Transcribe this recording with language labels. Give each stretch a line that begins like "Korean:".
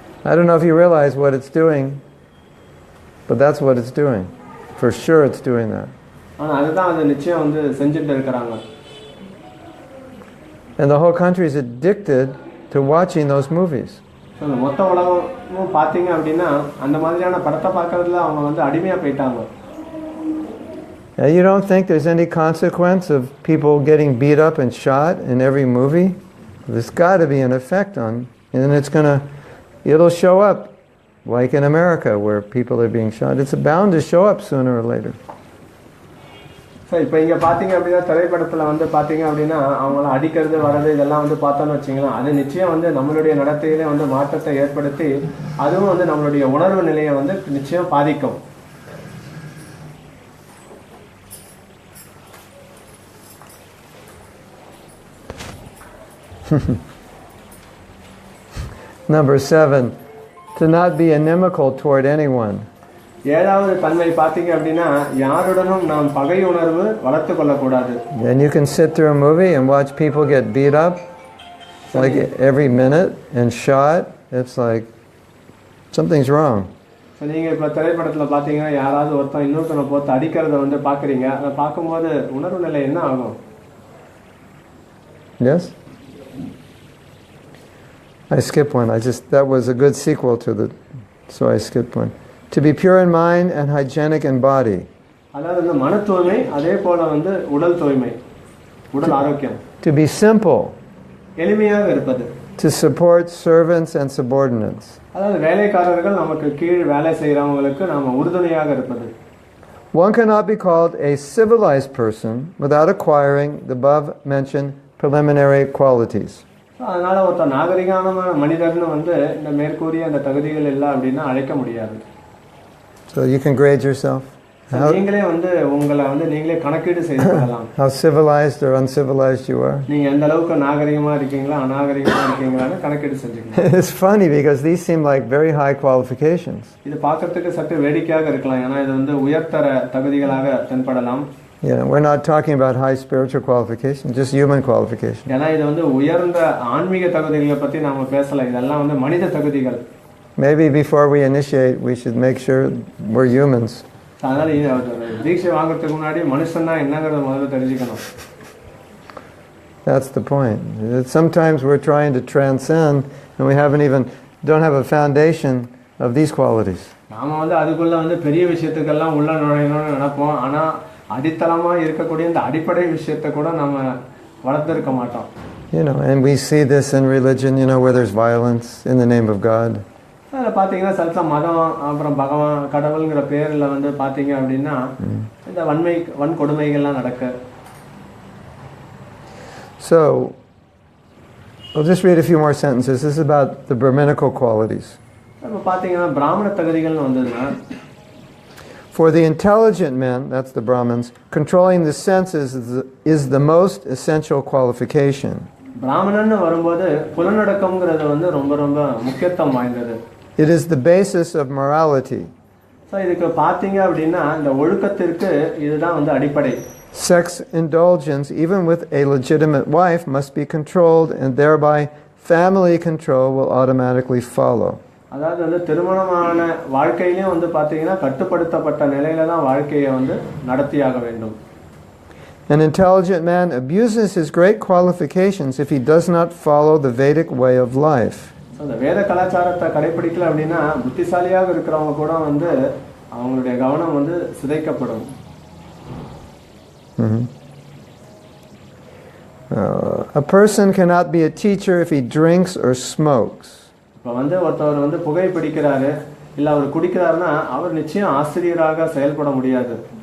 English: I don't know if you realize what it's doing, but that's what it's doing. For sure it's doing that.
Tamil: ஆனால் அதுதான் அது நிச்சயம் வந்து செஞ்சுட்டு இருக்கிறாங்க.
English: And the whole country is addicted to watching those movies.
Tamil: So இந்த மொத்த உலகமும் பார்த்தீங்க அப்படின்னா அந்த மாதிரியான படத்தை பார்க்கறதுல அவங்க வந்து அடிமையாக போயிட்டாங்க.
English: You don't think there's any consequence of people getting beat up and shot in every movie? There's got to be an effect on, and it'll show up, like in America where people are being shot. It's bound to show up sooner or later.
Tamil: So இப்போ இங்கே பார்த்தீங்க அப்படின்னா திரைப்படத்தில் வந்து பார்த்தீங்க அப்படின்னா அவங்கள அடிக்கிறது வர்றது இதெல்லாம் வந்து பார்த்தோன்னு வச்சிங்களேன், அது நிச்சயம் வந்து நம்மளுடைய நடத்தையிலே வந்து மாற்றத்தை ஏற்படுத்தி அதுவும் வந்து நம்மளுடைய உணர்வு நிலையை வந்து நிச்சயம் பாதிக்கும்.
English: Number 7, to not be inimical toward anyone.
Tamil: ஏழாவது தன்மை பார்த்தீங்க அப்படின்னா யாருடனும் நாம் பகை உணர்வு வளர்த்து கொள்ளக்கூடாது.
English: And you can sit through a movie and watch people get beat up like every minute and shot. It's like something's wrong.
Tamil: So நீங்கள் இப்போ திரைப்படத்தில் பார்த்தீங்கன்னா யாராவது ஒருத்தன் இன்னொருத்தனை போட்டு அடிக்கிறத வந்து பார்க்குறீங்க, அதை பார்க்கும்போது உணர்வு நிலை என்ன ஆகும்?
English: Yes? I skipped one. That was a good sequel to so I skipped one. To be pure in mind and hygienic in body.
Tamil: அதாவது இந்த மன தூய்மை அதே போல வந்து உடல் தூய்மை, உடல் ஆரோக்கியம்.
English: To be simple.
Tamil: எளிமையாக இருப்பது.
English: To support servants and subordinates.
Tamil: அதாவது வேலைக்காரர்கள் நமக்கு கீழ் வேலை செய்கிறவங்களுக்கு நாம உறுதுணையாக இருப்பது.
English: One cannot be called a civilized person without acquiring the above mentioned preliminary qualities.
Tamil: அதனால ஒருத்த நாகரிகமான மனிதர்னு வந்து இந்த மேற்கூறிய அந்த தகுதிகள் இல்லை அப்படின்னா அழைக்க முடியாது.
English: So you can grade yourself.
Tamil: நீங்களே வந்து உங்களை வந்து நீங்களே கணக்கீடு செய்து கொள்ளலாம்.
English: How civilized or uncivilized you are.
Tamil: நீங்க எந்த அளவுக்கு நாகரிகமா இருக்கீங்களா அநாகரிகமா இருக்கீங்களான்னு கணக்கீடு செஞ்சுக்கணும்.
English: It's funny because these seem like very high qualifications.
Tamil: இது பார்க்கிறதுக்கு சற்று வேடிக்கையாக இருக்கலாம், ஏன்னா இது வந்து உயர்தர தகுதிகளாக தென்படலாம்.
English: Yeah, we're not talking about high spiritual qualification, just human qualification.
Tamil: ஏன்னா இது வந்து உயர்ந்த ஆன்மீக தகுதிகளை பத்தி நாம பேசல, இதெல்லாம் வந்து மனித தகுதிகள்.
English: Maybe before we initiate, we should make sure we're humans.
Tamil: அதனால தீட்சை வாங்குறதுக்கு முன்னாடி மனுஷன்னா என்னங்கறத முதல்ல தெரிஞ்சுக்கணும்.
English: That's the point. Sometimes we're trying to transcend and we don't have a foundation of these qualities.
Tamil: நாம வந்து அதுக்குள்ள வந்து பெரிய விஷயத்துக்கெல்லாம் உள்ள நுழையணும்னு நினைப்போம், ஆனா அடித்தளமா இருக்கக்கூடிய இந்த அடிப்படை விஷயத்தை கூட நம்ம வளர்த்திருக்க மாட்டோம்.
English: And we see this in religion, where there's violence in the name of God.
Tamil: அதில் பார்த்தீங்கன்னா சல்சா மதம் அப்புறம் பகவான் கடவுளுங்கிற பேரில் வந்து பார்த்தீங்க அப்படின்னா இந்த வன்கொடுமைகள்லாம் நடக்கு.
English: So, I'll just read a few more sentences. This is about the Brahminical qualities.
Tamil: இப்போ பார்த்தீங்கன்னா பிராமண தகுதிகள்னு வந்ததுன்னா,
English: for the intelligent men, that's the Brahmins, controlling the senses is the most essential qualification.
Tamil: பிராமணன்னு வரும்போது புலனடக்கம்ங்கிறது வந்து ரொம்ப ரொம்ப முக்கியத்துவம் வாய்ந்தது.
English: It is the basis of morality.
Tamil: So இதுக்கு பார்த்தீங்க அப்படின்னா இந்த ஒழுக்கத்திற்கு இதுதான் வந்து அடிப்படை.
English: Sex indulgence, even with a legitimate wife, must be controlled, and thereby family control will automatically follow.
Tamil: அதாவது வந்து திருமணமான வாழ்க்கையிலையும் வந்து பார்த்தீங்கன்னா கட்டுப்படுத்தப்பட்ட நிலையில தான் வாழ்க்கையை வந்து நடத்தியாக வேண்டும்.
English: An intelligent man abuses his great qualifications if he does not follow the Vedic way of life.
Tamil: அந்த வேத கலாச்சாரத்தை கடைபிடிக்கல அப்படின்னா புத்திசாலியாக இருக்கிறவங்க கூட வந்து அவங்களுடைய கவனம் வந்து சிதைக்கப்படும்.
English: A person cannot be a teacher if he drinks or smokes.
Tamil: இப்போ வந்து ஒருத்தவர் வந்து புகை பிடிக்கிறாரு இல்லை அவர் குடிக்கிறாருன்னா அவர் நிச்சயம் ஆசிரியராக செயல்பட முடியாது.